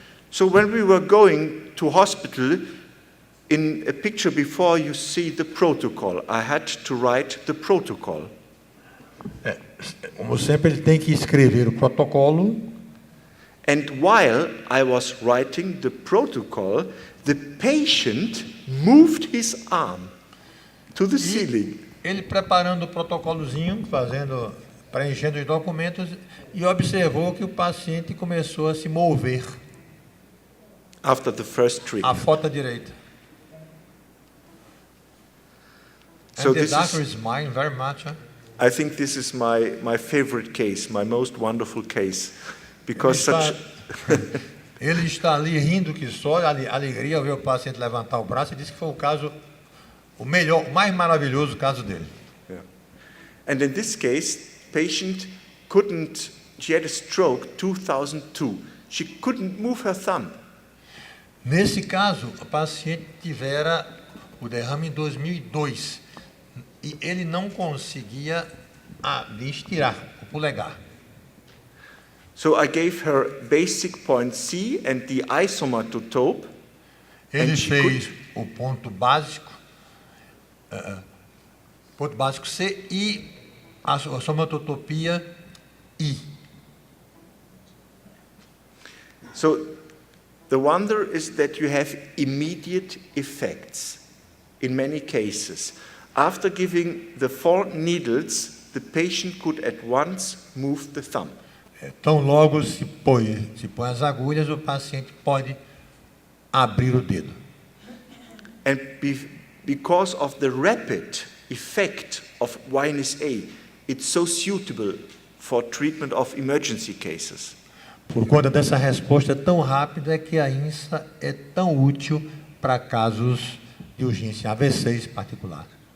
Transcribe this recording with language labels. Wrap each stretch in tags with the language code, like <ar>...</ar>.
<en>So when we were going to hospital, in a picture before you see the protocol, I had to write the protocol.</en> <pt>Como sempre, ele tem que escrever o protocolo.</pt> <en>And while I was writing the protocol, the patient moved his arm to the ceiling.</en> <pt>Ele preparando o protocolozinho, preenchendo os documentos, e observou que o paciente começou a se mover.</pt> <en>After the first treatment.</en> <pt>A foto direita.</pt> <en>So and the this doctor is, is smiling very much. Huh? I think this is my favorite case, my most wonderful case, because</en> <pt>Ele está ali rindo que só, alegria ao ver o paciente levantar o braço, e disse que foi o caso, o mais maravilhoso caso dele.</pt> <en>Yeah. And in this case, patient she had a stroke 2002. She couldn't move her thumb.</en> <pt>Nesse caso, o paciente tivera o derrame em 2002 e ele não conseguia ali estirar o polegar.</pt> <en>So I gave her basic point C and the isomatotope.</en> <pt>Ele</pt> <en>And she</en> <pt>fez o ponto básico C e a somatotopia I.</pt> <en>So the wonder is that you have immediate effects in many cases. After giving the 4 needles, the patient could at once move the thumb.</en> <pt>Então, logo se põe as agulhas, o paciente pode abrir o dedo.</pt> <en>And because of the rapid effect of Winus A, it's so suitable for treatment of emergency cases.</en> <pt>Por conta dessa resposta tão rápida, é que a INSA é tão útil para casos de urgência, AVCs em particular.</pt>